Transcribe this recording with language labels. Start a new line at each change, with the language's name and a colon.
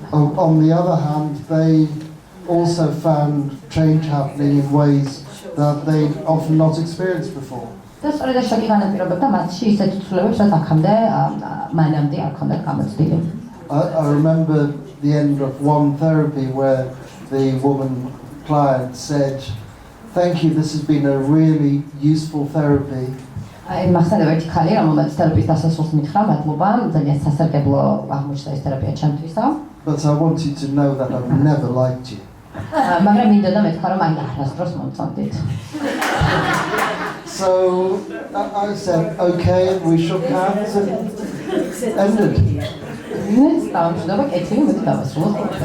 English: On the other hand, they also found change happening in ways that they'd often not experienced before.
Georgian: და სწორედ ეს შოკი განაპირობებდა მათში ისეთ ცვლილებებს, რაც აქამდე მანამდე არ ჰქონდათ გამოცდილი.
English: I remember the end of one therapy where the woman client said, "Thank you, this has been a really useful therapy."
Georgian: აი მახსენდება ერთი ხალი, რომელმაც თერაპიის დასასრულს მითხრა, მადლობა, ძალიან სასარგებლო აღმოჩნდა ეს თერაპია ჩემთვისა.
English: But I want you to know that I've never liked you.
Georgian: მაგრამ მინდოდა მეთქვა, რომ აი არასდროს მომწონდით.
English: So I said, "Okay," and we shook hands and ended.
Georgian: დამშვიდობა, კეთილი, მოდი დავასრულოთ.